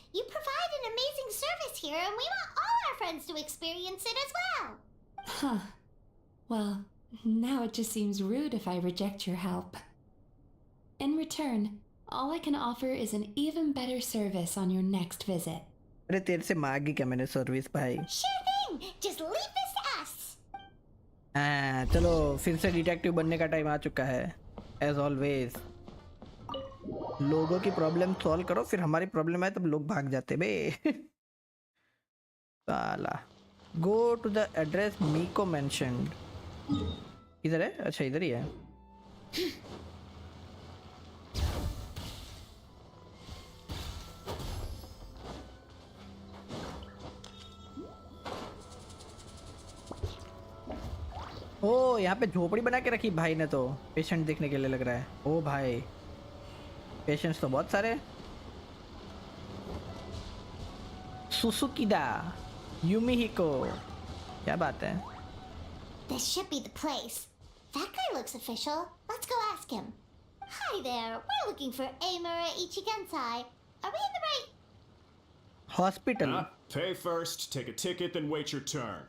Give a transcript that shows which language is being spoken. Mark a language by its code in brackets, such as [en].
[en] You provide an amazing service here, and we want all our friends to experience it as well. Huh. Well, now it just seems rude if I reject your help. In return, all I can offer is an even better service on your next visit. [hi] अरे तेरे से मांगी क्या मैंने service भाई. [en] Sure thing. Just leave this to us. [hi] हाँ, चलो फिर से डिटेक्टिव बनने का टाइम आ चुका है. [en] As always. [hi] लोगों की प्रॉब्लम सॉल्व करो, फिर हमारी प्रॉब्लम आए तब लोग भाग जाते बे. साला. [en] Go to the address Miko mentioned. [hi] इधर है? अच्छा इधर ही है. ओ यहाँ पे झोपड़ी बना के रखी भाई ने तो पेशेंट देखने के लिए लग रहा है. ओ भाई पेशेंट्स तो बहुत सारे. सुसुकिदा यूमिहिको, क्या बात है. [en] This should be the place. That guy looks official. Let's go ask him. Hi there. We're looking for Amura Ichigensai. Are we in the right? Hospital. Pay first, take a ticket, then wait your turn.